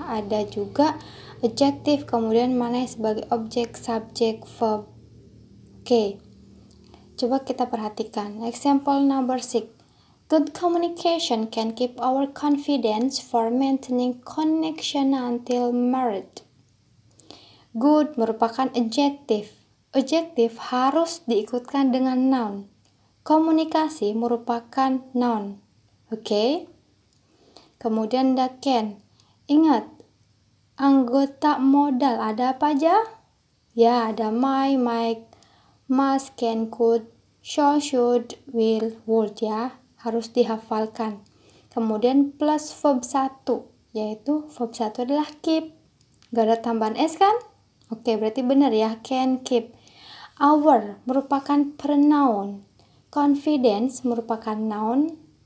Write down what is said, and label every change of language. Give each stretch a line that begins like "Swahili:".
Indonesian: Ada juga adjektif, kemudian mana yang sebagai objek, subjek, verb. Oke, coba kita perhatikan. Example number 6.
English: Good communication can keep our confidence for maintaining connection until married.
Indonesian: Good merupakan adjektif. Adjektif harus diikutkan dengan noun. Komunikasi merupakan noun. Oke? Kemudian the can. Ingat, anggota modal ada apa aja? Ya, ada my, might, must, can, could, shall, should, will, would ya. Harus dihafalkan. Kemudian plus verb 1, yaitu verb 1 adalah keep. Gak ada tambahan S kan? Oke, berarti benar ya, can, keep. Our merupakan pronoun. Confidence merupakan noun.